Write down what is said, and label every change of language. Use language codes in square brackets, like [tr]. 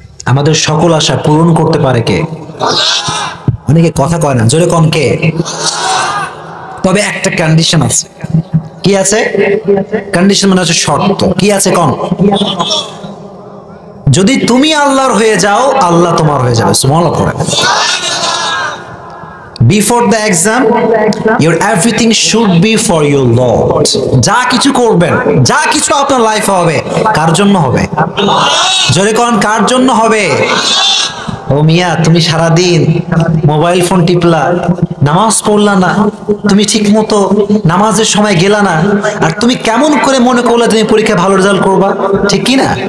[bn] আমাদের সকল আশা পূরণ করতে পারে কে? অনেকে কথা কয় না, জোরে কোন কে? তবে একটা কন্ডিশন আছে। কি আছে? কন্ডিশন মানে হচ্ছে শর্ত। কি আছে কোন? যদি তুমি আল্লাহর হয়ে যাও, আল্লাহ তোমার হয়ে যাবে। সুবহানাল্লাহ পড়ে। [en] Before the exam, your everything should be for your Lord. [bn] যা কিছু করবেন, যা কিছু আপনার লাইফে হবে, কার জন্য হবে? জোরে কোন কার জন্য হবে? ও মিয়া তুমি সারাদিন মোবাইল ফোন টিপলা, নামাজ পড়লা না, তুমি ঠিক মতো নামাজের সময় গেলা না, আর তুমি কেমন করে মনে করলে তুমি পরীক্ষায় ভালো রেজাল্ট করবা, ঠিক কি না?